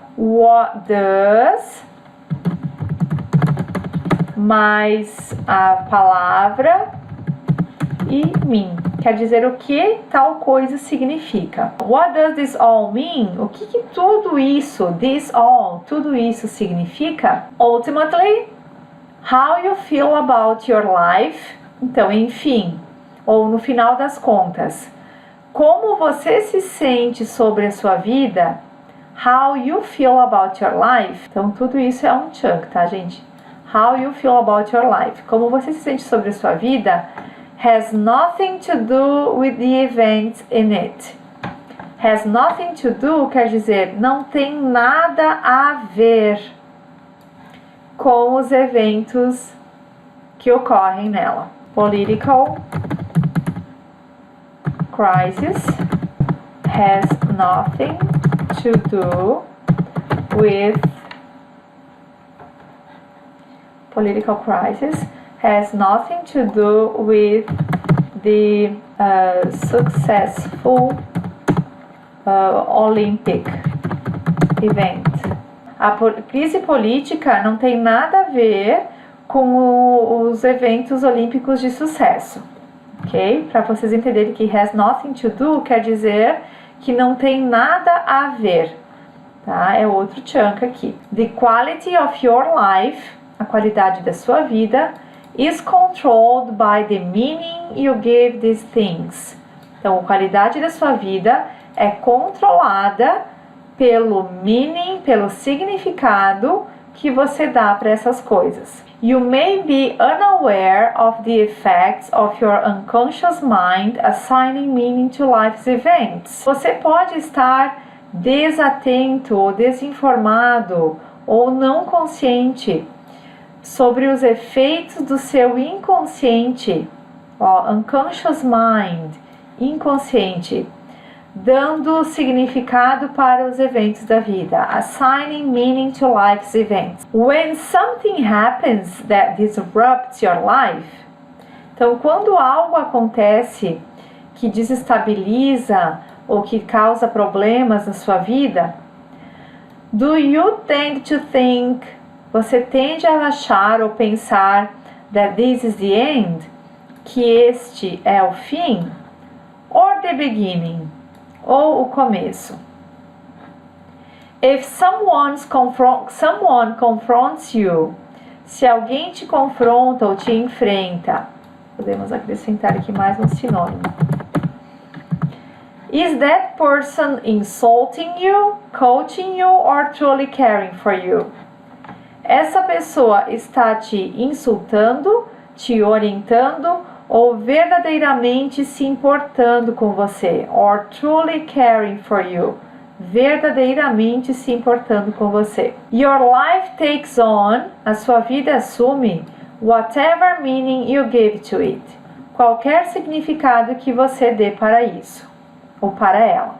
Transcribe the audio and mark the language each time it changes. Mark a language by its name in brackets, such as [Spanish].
[English] What does [Portuguese] mais a palavra e [English] mean. [Portuguese] Quer dizer o que tal coisa significa. [English] What does this all mean? [Portuguese] O que tudo isso, tudo isso significa? [English] Ultimately, how you feel about your life. [Portuguese] Então, enfim, ou no final das contas, como você se sente sobre a sua vida? [English] How you feel about your life. [Portuguese] Então, tudo isso é um chunk, tá, gente? [English] How you feel about your life. [Portuguese] Como você se sente sobre a sua vida [English] has nothing to do with the events in it. Has nothing to do [Portuguese] quer dizer não tem nada a ver com os eventos que ocorrem nela. [English] Political crisis has nothing to do with political crisis has nothing to do with the successful Olympic event. [Portuguese] A crise política não tem nada a ver com os eventos olímpicos de sucesso, ok? Para vocês entenderem que [English] has nothing to do [Portuguese] quer dizer que não tem nada a ver, tá? É outro chunk aqui. [English] The quality of your life, [Portuguese] a qualidade da sua vida, [English] is controlled by the meaning you give these things. [Portuguese] Então, a qualidade da sua vida é controlada pelo meaning, pelo significado que você dá para essas coisas. [English] You may be unaware of the effects of your unconscious mind assigning meaning to life's events. [Portuguese] Você pode estar desatento ou desinformado ou não consciente sobre os efeitos do seu inconsciente, [English] unconscious mind, [Portuguese] inconsciente, dando significado para os eventos da vida, [English] assigning meaning to life's events. When something happens that disrupts your life, [Portuguese] então quando algo acontece que desestabiliza ou que causa problemas na sua vida, [English] do you tend to think, [Portuguese] você tende a achar ou pensar [English] that this is the end, [Portuguese] que este é o fim, [English] or the beginning, [Portuguese] ou o começo. [English] If someone confronts you, [Portuguese] se alguém te confronta ou te enfrenta, podemos acrescentar aqui mais um sinônimo. [English] Is that person insulting you, coaching you, or truly caring for you? [Portuguese] Essa pessoa está te insultando, te orientando ou verdadeiramente se importando com você, [English] or truly caring for you, [Portuguese] verdadeiramente se importando com você. [English] Your life takes on, [Portuguese] a sua vida assume, [English] whatever meaning you give to it, [Portuguese] qualquer significado que você dê para isso, ou para ela.